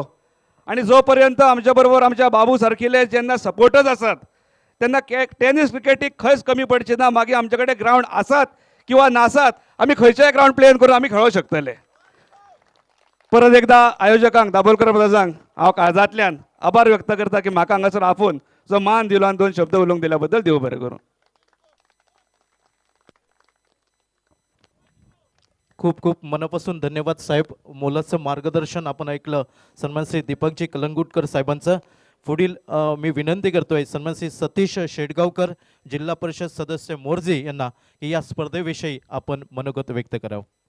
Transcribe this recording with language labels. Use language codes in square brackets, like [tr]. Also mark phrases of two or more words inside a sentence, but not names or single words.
[kok] आणि जो पर्यंत आमच्या बरोबर आमच्या बाबू सारकिले जेन्ना सपोर्टर्स आसात तेन्ना टेनिस क्रिकेटीक खंयच कमी पडचे ना. मागीर आमचे कडेन ग्रावंड आसात किंवा नासात, आमी खंयचेय ग्रावंड प्लेन करून आमी खेळूंक शकतले. परत एकदा आयोजकांक दाबोलकर ब्रदर्सांक हांव काळजांतल्यान आभार व्यक्त करता की म्हाका हांगासर आपोवन जो मान दिलो आनी 2 शब्द उलोवंक दिल्या बद्दल देव बरें करूं. खूप खूप मनापासून धन्यवाद साहेब. [mr] मोलाचं मार्गदर्शन आपण ऐकलं सन्मान श्री दीपकजी कलंगुटकर साहेबांचं. पुढील मी विनंती करतोय सन्मान श्री सतीश शेडगावकर जिल्हा परिषद सदस्य मोर्जी यांना की या स्पर्धेविषयी आपण मनोगत व्यक्त करावं.